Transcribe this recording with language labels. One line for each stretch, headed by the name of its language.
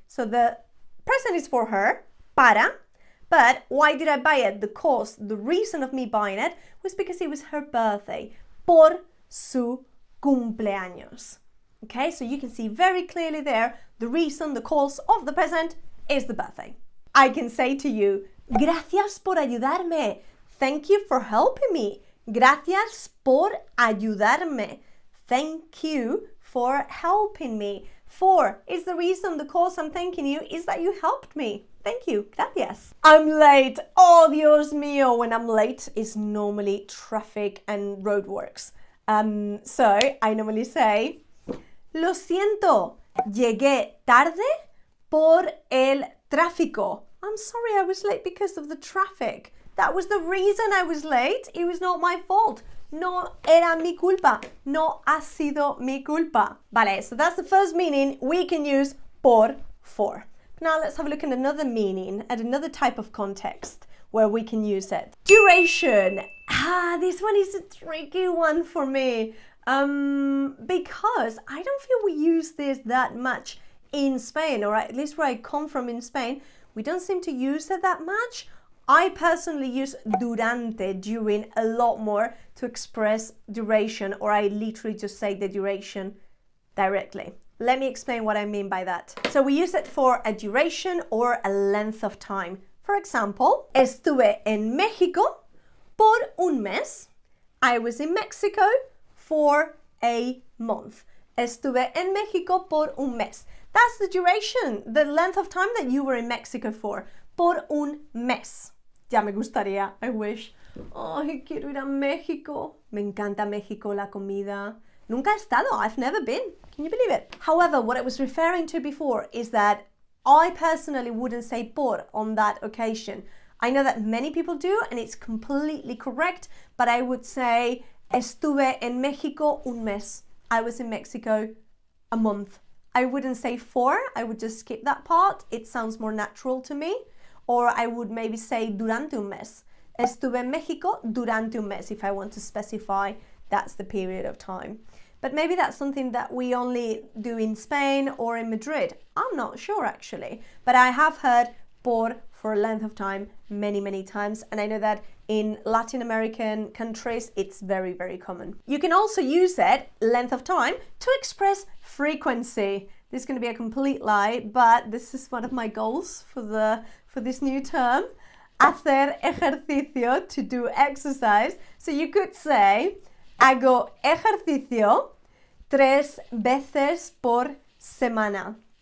English: So the present is for her, para, but why did I buy it? The cause, the reason of me buying it was because it was her birthday.
Spanish: Por su cumpleaños.
English: Okay, so you can see very clearly there, the reason, the cause of the present is the birthday. I can say to you,
Spanish: gracias por ayudarme.
English: Thank you for helping me.
Spanish: Gracias por ayudarme.
English: Thank you for helping me. For is the reason, the cause I'm thanking you is that you helped me. Thank you. Gracias. I'm late.
Spanish: Oh, Dios mío.
English: When I'm late, it's normally traffic and roadworks. So I normally say,
Spanish: lo siento, llegué tarde por el tráfico.
English: I'm sorry I was late because of the traffic. That was the reason I was late. It was not my fault.
Spanish: No era mi culpa. No ha sido mi culpa.
English: Vale, so that's the first meaning we can use por, for. Now let's have a look at another meaning, at another type of context where we can use it. Duration. This one is a tricky one for me. Because I don't feel we use this that much in Spain, or at least where I come from in Spain, we don't seem to use it that much. I personally use durante, during, a lot more to express duration, or I literally just say the duration directly. Let me explain what I mean by that. So we use it for a duration or a length of time. For example,
Spanish: estuve en México por un mes.
English: I was in Mexico for a month.
Spanish: Estuve en México por un mes.
English: That's the duration, the length of time that you were in Mexico for.
Spanish: Por un mes. Ya me gustaría,
English: I wish.
Spanish: Ay, quiero ir a México. Me encanta México, la comida. Nunca he estado,
English: I've never been. Can you believe it? However, what I was referring to before is that I personally wouldn't say por on that occasion. I know that many people do, and it's completely correct, but I would say
Spanish: estuve en México un mes.
English: I was in Mexico a month. I wouldn't say for, I would just skip that part. It sounds more natural to me. Or I would maybe say
Spanish: durante un mes. Estuve en México durante un mes
English: if I want to specify that's the period of time. But maybe that's something that we only do in Spain or in Madrid. I'm not sure actually, but I have heard por for a length of time many times, and I know that in Latin American countries it's very, very common. You can also use it, length of time, to express frequency. This is going to be a complete lie, but this is one of my goals for this new term.
Spanish: Hacer ejercicio,
English: to do exercise. So you could say,
Spanish: hago ejercicio 3 veces por semana.